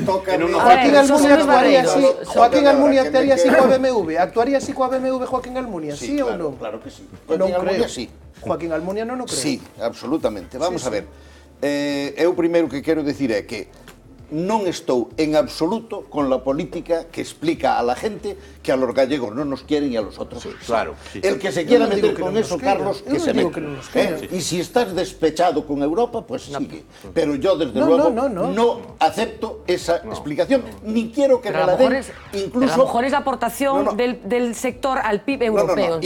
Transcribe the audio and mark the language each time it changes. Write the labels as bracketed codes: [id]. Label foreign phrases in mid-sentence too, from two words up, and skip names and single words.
[gl] Joaquín Almunia actuaría así. Joaquín Almunia actuaría así coa BMW. Actuaría así coa BMW Joaquín Almunia, sí ou non? Claro que sí. Non creo. Joaquín Almunia non o creo. Sí, absolutamente. Vamos a ver. Eu primeiro que quero decir é que non estou en absoluto [es] con la política que explica a la gente que a los gallegos no nos quieren y a los otros. Claro. El que se quiera meter con eso, Carlos, que se meta. Y si estás despechado con Europa, pues sigue. Pero yo, desde luego, no acepto esa explicación, ni quiero que me la den. Incluso, a lo mejor es la aportación del sector al PIB europeo.